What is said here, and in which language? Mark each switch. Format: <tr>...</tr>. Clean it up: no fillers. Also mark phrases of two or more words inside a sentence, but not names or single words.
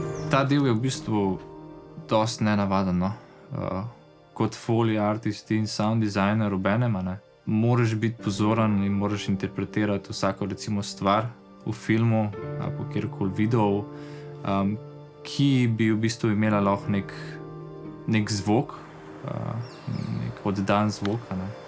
<sl>Ta del je v bistvu dosti nenavaden, no. Kot</sl> <en>foley artist</en> <sl>in</sl> <en>sound designer</en> <sl>obenem, a ne. Moraš biti pozoren in moraš interpretirati vsako recimo stvar v filmu ali pa kjerkoli videu, ki bi v bistvu imela lahko nek zvok, nek oddan zvok, a ne.</sl>